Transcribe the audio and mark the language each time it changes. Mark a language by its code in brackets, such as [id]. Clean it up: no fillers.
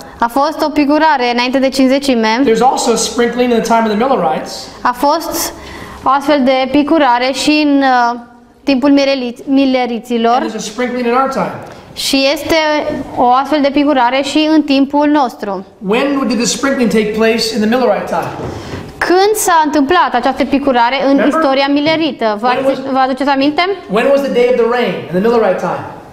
[ro] A fost o picurare înainte de Cincizecime. [en] There's also a sprinkling in the time of the Millerites. [ro] A fost o astfel de picurare și în timpul mileriților. [en] And there's a sprinkling in our time. [ro] Și este o astfel de picurare și în timpul nostru. [en] When did the sprinkling take place in the Millerite time? [ro] Când s-a întâmplat această picurare în istoria milerită? Vă aduceți aminte? [en] When was the day of the rain in the Millerite time?